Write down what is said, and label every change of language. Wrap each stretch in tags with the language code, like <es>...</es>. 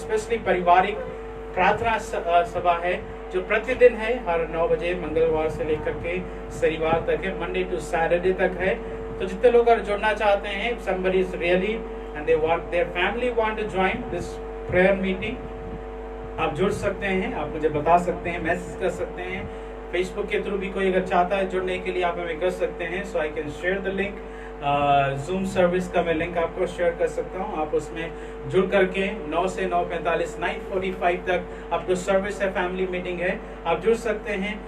<hi>Specially पारिवारिक प्रार्थना सभा है जो प्रतिदिन है, हर 9 बजे मंगलवार से लेकर के शनिवार तक है, मंडे टू सैटरडे तक है। तो जितने लोग अगर जुड़ना चाहते हैं,</hi> <en>somebody is really and they want their family want to join this prayer meeting,</en> <hi>आप जुड़ सकते हैं। आप मुझे बता सकते हैं, मैसेज कर सकते हैं। फेसबुक के थ्रू भी कोई अगर चाहता है जुड़ने के लिए, आप हमें कर सकते हैं।</hi> <en>So I can share the link.</en> <hi>Zoom service का मैं लिंक आपको शेयर कर सकता हूं। आप उसमें जुड़ करके 9 से 9:45, 9:45 तक आपको सर्विस है, फैमिली मीटिंग है, आप जुड़ सकते हैं।</hi>